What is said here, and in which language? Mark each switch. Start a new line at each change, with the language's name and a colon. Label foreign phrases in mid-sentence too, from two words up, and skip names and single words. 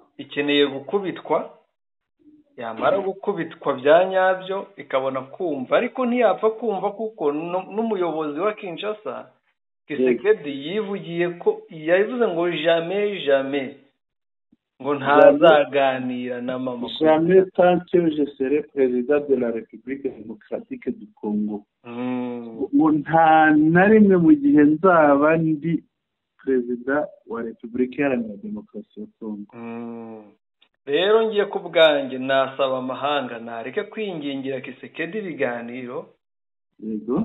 Kinyarwanda: ikeneye gukubitwa, yamara gukubitwa bya nyabyo ikabona kumva, ariko ntiyapfa kumva kuko n'umuyobozi wa Kinshasa Kisekedi yivugiye ko yavuze ngo jamais ngo ntazaganira na mama
French: jamais tant que je serai président de la République démocratique du Congo.
Kinyarwanda: Ngo nta na rimwe mu gihe nzaba ndi perezida wa Repubulika Iharanira Demokarasi ya Congo. Rero ngiye ku bwanjye nasaba amahanga nareke kwingingira Kisekedi ibiganiro. Yego